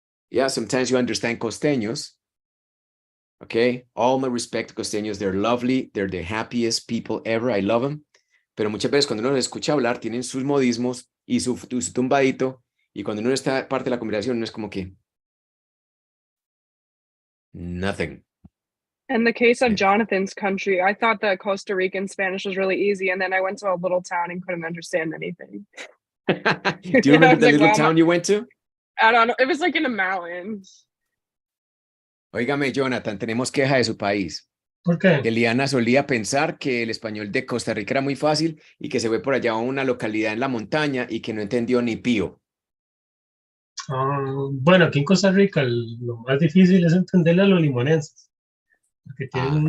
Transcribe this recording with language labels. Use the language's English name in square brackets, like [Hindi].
[English] yeah, sometimes you understand costeños, okay, all my respect to costeños, they're lovely, they're the happiest people ever, I love them, [Spanish] pero muchas veces cuando uno los escucha hablar, tienen sus modismos y su tumbadito, y cuando uno está parte de la conversación, no es como que [English] nothing. In the case of Yeah. Jonathan's country, I thought that Costa Rican Spanish was really easy, and then I went to a little town and couldn't understand anything. Do you remember the like, little wow, town you went to? I don't know. It was like in the mountains. [Spanish] Óigame, Jonathan, tenemos queja de su país. ¿Por qué? Que Liana solía pensar que el español de Costa Rica era muy fácil y que se fue por allá a una localidad en la montaña y que no entendió ni pío. Bueno, aquí en Costa Rica lo más difícil es entenderle a los limonenses, porque tienen